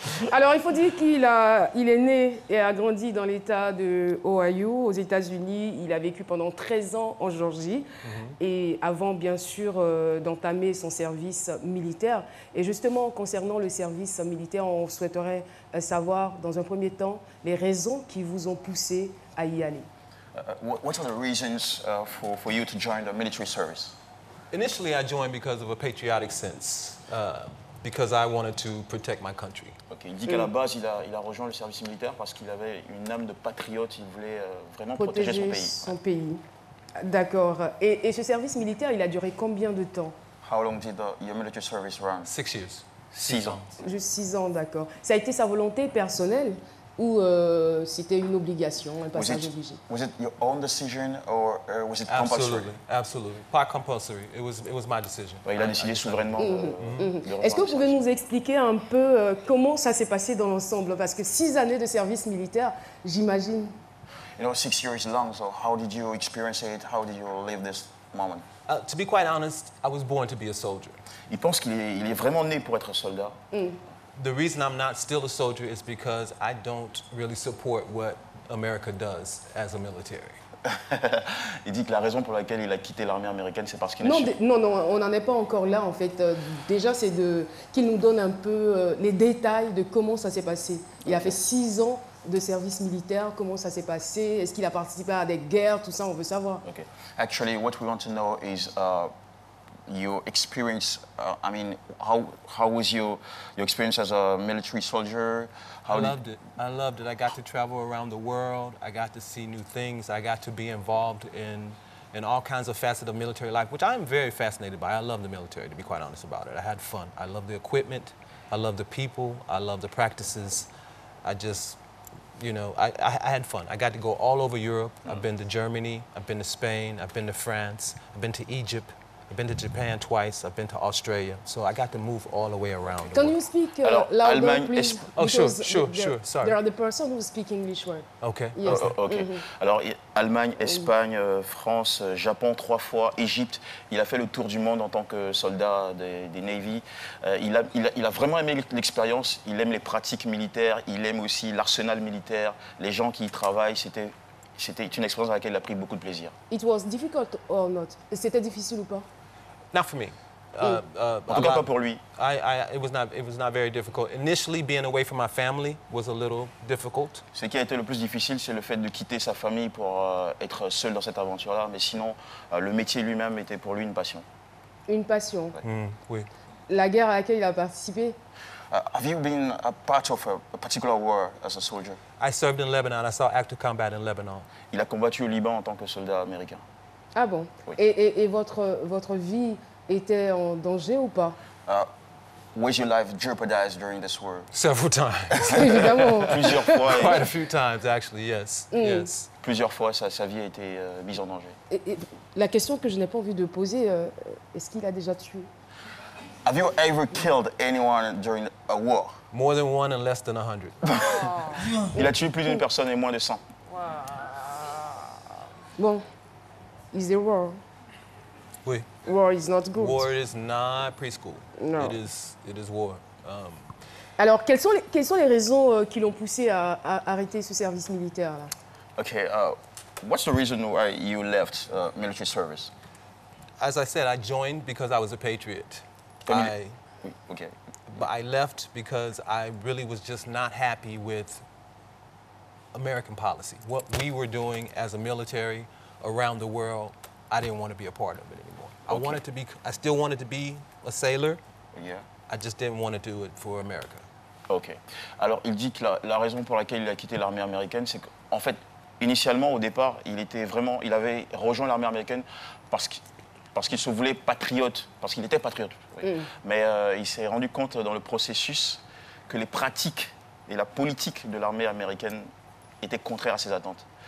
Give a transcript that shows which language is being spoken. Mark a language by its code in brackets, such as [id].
[fr] Alors, il faut dire qu'il est né et a grandi dans l'État de Ohio, aux États-Unis. Il a vécu pendant 13 ans en Géorgie, et avant, bien sûr, d'entamer son service militaire. Et justement, concernant le service militaire, on souhaiterait savoir, dans un premier temps, les raisons qui vous ont poussé à y aller. [en] What are the reasons for you to join the military service? Initially, I joined because of a patriotic sense, because I wanted to protect my country. Okay. [fr] Il dit qu'à la base, il a rejoint le service militaire parce qu'il avait une âme de patriote. Il voulait vraiment protéger son pays. D'accord. Et ce service militaire, il a duré combien de temps? [en] How long did your military service run? 6 years. [fr] 6 ans. Juste 6 ans, d'accord. Ça a été sa volonté personnelle ou c'était une obligation, un passage obligé? [en] Was it your own decision or was it compulsory? Absolutely. Pas compulsory. It was my decision. [fr] Il a décidé souverainement de Est-ce que vous pouvez nous expliquer un peu comment ça s'est passé dans l'ensemble? Parce que 6 années de service militaire, j'imagine. [en] You know, 6 years long, so how did you experience it? How did you live this moment? To be quite honest, I was born to be a soldier. [fr] Il pense qu'il est vraiment né pour être soldat. [en] The reason I'm not still a soldier is because I don't really support what America does as a military. [fr] Il dit que la raison pour laquelle il a quitté l'armée américaine, c'est parce qu'il non, on n'en est pas encore là, en fait. Déjà, c'est qu'il nous donne un peu les détails de comment ça s'est passé. Il a fait 6 ans de service militaire, comment ça s'est passé, est-ce qu'il a participé à des guerres, tout ça, on veut savoir. Okay. [en] Actually, what we want to know is your experience. I mean, how was your experience as a military soldier? I loved it. I got to travel around the world. I got to see new things. I got to be involved in all kinds of facets of military life, which I'm very fascinated by. I love the military, to be quite honest about it. I had fun. I love the equipment. I love the people. I love the practices. I just, you know, I had fun. I got to go all over Europe. I've been to Germany. I've been to Spain. I've been to France. I've been to Egypt. I've been to Japan twice. I've been to Australia. So I got to move all the way around. Can you speak louder, please? Oh, sure. Sorry. There are the person who speak English well. Okay. Yes. Okay. [fr] Alors, Allemagne, Espagne, France, Japon 3 fois, Égypte. Il a fait le tour du monde en tant que soldat des Navy. Il a vraiment aimé l'expérience. Il aime les pratiques militaires. Il aime aussi l'arsenal militaire, les gens qui y travaillent. C'était une expérience dans laquelle il a pris beaucoup de plaisir. [en] It was difficult or not? [fr] C'était difficile ou pas? [en] Not for me. [fr] En tout cas, pas pour lui. [en] It was not very difficult. Initially, being away from my family was a little difficult. [fr] Ce qui a été le plus difficile, c'est le fait de quitter sa famille pour être seul dans cette aventure-là. Mais sinon, le métier lui-même était pour lui une passion. Une passion. Ouais. Oui. La guerre à laquelle il a participé? [en] Have you been a part of a particular war as a soldier? I served in Lebanon. I saw active combat in Lebanon. [fr] Il a combattu au Liban en tant que soldat américain. Ah bon? Oui. Et votre vie était en danger ou pas? [en] Was your life jeopardized during this war? Several times. [fr] Évidemment. Plusieurs fois. [en] Quite a few times, actually, yes. Yes. [fr] Plusieurs fois, sa vie a été mise en danger. Et la question que je n'ai pas envie de poser, est-ce qu'il a déjà tué? [en] Have you ever killed anyone during a war? More than one and less than 100. [fr] Il a tué plus d'une personne et moins de 100. [en] Bon, is a war. [fr] Oui. [en] War is not good. War is not preschool. No. It is war. [fr] Alors, quelles sont les raisons qui l'ont poussé à arrêter ce service militaire-là? [en] Okay, what's the reason why you left military service? As I said, I joined because I was a patriot. [fr] Oui, okay. [en] But I left because I really was just not happy with American policy. What we were doing as a military around the world, I didn't want to be a part of it anymore. Okay. I still wanted to be a sailor. Yeah. I just didn't want to do it for America. Ok. [fr] Alors, il dit que la raison pour laquelle il a quitté l'armée américaine, c'est qu'en fait, initialement, au départ, il avait rejoint l'armée américaine parce qu'il se voulait patriote, parce qu'il était patriote. Oui. Mais il s'est rendu compte dans le processus que les pratiques et la politique de l'armée américaine étaient contraires à ses attentes.